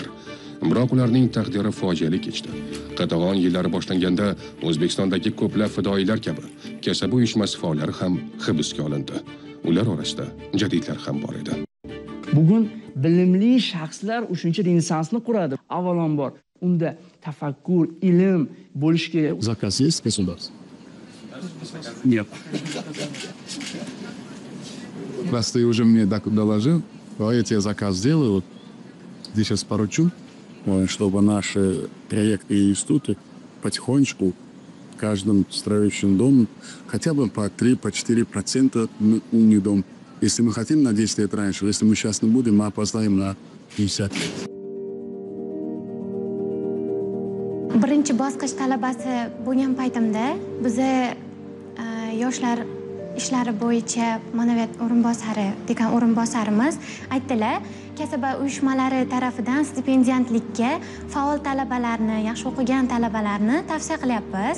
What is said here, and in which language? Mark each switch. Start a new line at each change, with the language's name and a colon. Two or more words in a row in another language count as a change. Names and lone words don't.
Uzbek: Biroq ularning taqdiri fojiali kechdi. Qatag'on yillari boshlanganda O'zbekistondagi ko'plab fidoyilar kabi kasaba uyushmasi faollari ham hibsga olindi. Ular orasida jadidlar ham bor edi. Bugun bilimli shaxslar uchinchi renessansni quradi. Avvalambor unda tafakkur, ilm bo'lishi kerak.
Russian: Заказ есть, государство? Нет. Раз ты уже мне доложил, давайте я заказ сделаю. Здесь сейчас поручу, чтобы наши проекты и институты потихонечку в каждом строящем доме хотя бы по 3-4% умный дом. Если мы хотим на 10 лет раньше, если мы сейчас не будем, мы опоздаем на 50 лет.
Uzbek: Birinchi bosqich talabasi bo'lgan paytimda biz yoshlar ishlari bo'yicha ma'naviyat o'rinbosari, dekan o'rinbosarimiz aytdilar, kasaba uyushmalari tarafidan stipendiyantlikka faol talabalarni, yaxshi o'qigan talabalarni tavsiya qilyapmiz.